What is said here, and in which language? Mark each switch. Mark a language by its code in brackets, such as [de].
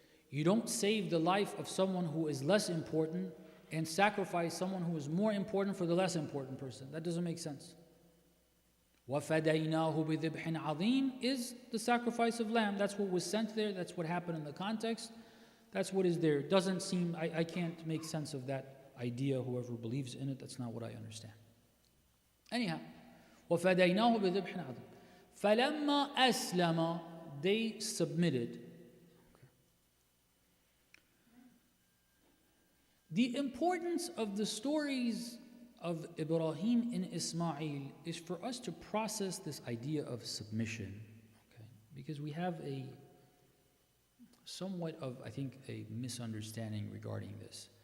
[en] You don't save the life of someone who is less important and sacrifice someone who is more important for the less important person. That doesn't make sense. [ar] وَفَدَيْنَاهُ بِذِبْحٍ عَظِيمٍ [en] is the sacrifice of lamb. That's what was sent there. That's what happened in the context. That's what is there. It doesn't seem, I can't make sense of that idea. Whoever believes in it, that's not what I understand. Anyhow, [ar] وَفَدَيْنَاهُ بِذِبْحٍ عَظِيمٍ فَلَمَّا أَسْلَمَ, [en] they submitted. The importance of the stories of Ibrahim and Ismail is for us to process this idea of submission. Okay? Because we have somewhat of, I think, a misunderstanding regarding this.